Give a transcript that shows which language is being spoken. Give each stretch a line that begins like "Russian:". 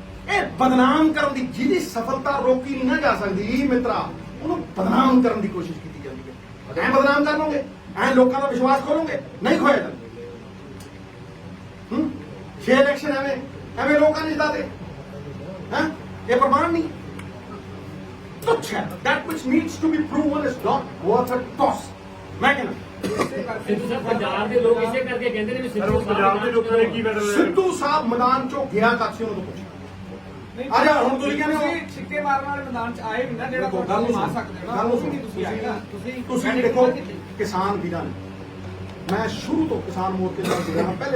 Punjabi: ਇਹ ਬਦਨਾਮ ਕਰਨ ਦੀ, ਜਿਹਦੀ ਸਫਲਤਾ ਰੋਕੀ ਨਹੀਂ ਨਾ ਜਾ ਸਕਦੀ ਮਿੱਤਰਾ, ਉਹਨੂੰ ਬਦਨਾਮ ਕਰਨ ਦੀ ਕੋਸ਼ਿਸ਼ ਕੀਤੀ ਜਾਂਦੀ ਹੈ। ਐਂ ਬਦਨਾਮ ਕਰ ਲਓਗੇ, ਐਂ ਲੋਕਾਂ ਦਾ ਵਿਸ਼ਵਾਸ ਖੋਲੋਗੇ, ਨਹੀਂ ਖੋਇਆ ਜਾਂਦਾ। 6 ਇਲੈਕਸ਼ਨ ਐਵੇਂ ਲੋਕਾਂ ਨੇ ਜਿਤਾਤੇ ਹੈ, ਇਹ ਪ੍ਰਮਾਣ ਨਹੀਂ? ਤੁੱਛ ਹੈ।
English: that which needs to be proven is not worth a toss।
Punjabi: ਮੈਂ ਕਹਿੰਦਾ ਸਿੱਧੂ ਸਾਹਿਬ ਪੰਜਾਬ ਦੇ ਲੋਕ ਇਸੇ ਕਰਕੇ ਕਹਿੰਦੇ ਨੇ ਵੀ ਸਿੱਧੂ ਪੰਜਾਬ ਦੇ ਲੋਕਾਂ ਨੇ ਕੀ ਸਿੱਧੂ ਸਾਹਿਬ ਮੈਦਾਨ ਚੋਂ ਗਿਆ ਕਦ ਸੀ, ਉਹਨੂੰ ਪੁੱਛੋ। ਆ ਜਾ, ਹੁਣ ਤੁਸੀਂ ਕਹਿੰਦੇ ਹੋ ਸਿੱਕੇ ਮਾਰਨ ਵਾਲੇ ਮੈਦਾਨ 'ਚ ਆਏ ਵੀ ਨਾ, ਜਿਹੜਾ ਗੱਲ ਤੁਹਾਨੂੰ ਨੂੰ ਆ ਸਕਦੇ ਹੋ ਨਾ, ਗੱਲ ਉਹ ਨੂੰ ਵੀ ਨਹੀਂ ਤੁਸੀਂ ਆਏ ਨਾ। ਤੁਸੀਂ ਦੇਖੋ ਕਿਸਾਨ ਵੀਰਾਂ ਨੇ, ਮੈਂ ਸ਼ੁਰੂ ਤੋਂ ਕਿਸਾਨ ਮੋਰਚੇ ਨਾਲ ਜੁੜਿਆ ਹਾਂ।